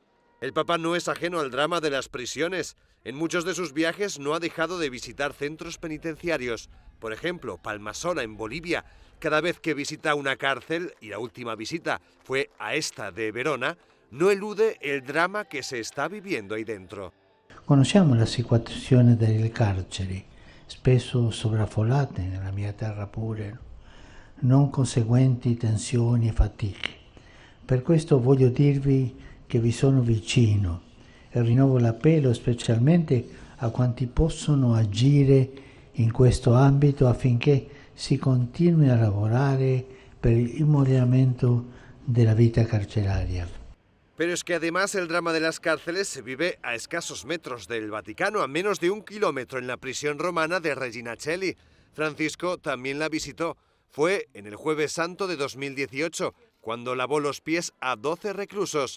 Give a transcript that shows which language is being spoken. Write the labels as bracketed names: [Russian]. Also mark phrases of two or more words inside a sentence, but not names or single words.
[Spanish] El Papa no es ajeno al drama de las prisiones. En muchos de sus viajes no ha dejado de visitar centros penitenciarios. Por ejemplo, Palmasola, en Bolivia. Cada vez que visita una cárcel, y la última visita fue a esta de Verona, no elude el drama [Italian] che si sta vivendo [Spanish] ahí dentro. [Italian] Conosciamo la situazione delle carceri, spesso sovraffollate nella mia terra pure, non conseguenti tensioni e fatiche. Per questo voglio dirvi che vi sono vicino e rinnovo l'appello specialmente a quanti possono agire in questo ambito affinché si continui a lavorare per il miglioramento della vita carceraria. [Spanish] Pero es que además el drama de las cárceles se vive a escasos metros del Vaticano, a menos de 1 kilómetro en la prisión romana de Regina Coeli. Francisco también la visitó. Fue en el Jueves Santo de 2018, cuando lavó los pies a 12 reclusos.